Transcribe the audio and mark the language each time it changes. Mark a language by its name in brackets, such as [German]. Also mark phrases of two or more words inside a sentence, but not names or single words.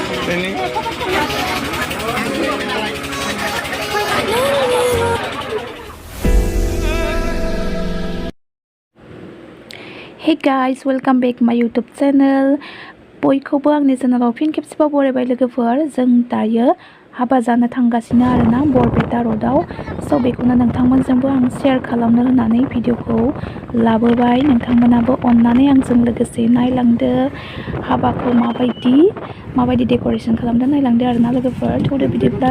[English] Ini. Hey guys, welcome back my YouTube channel. [Bodo] बयखौबो आंनि चेनेलाव फिन खेबसेबाव बरायबाय लोगोफोर जों दायो हाबा जानो थांगासिनो आरोना बरपेटा र'डआव स' बेखौनो नोंथांमोनजोंबो आं शेयार खालामनो होननानै भिडिअखौ लाबोबाय नोंथांमोनाबो अननानै आंजों लोगोसे नायलांदो हाबाखौ माबायदि डेक'रेसन खालामदों नायलांदो आरोना लोगोफोर थौदो बिदिब्ला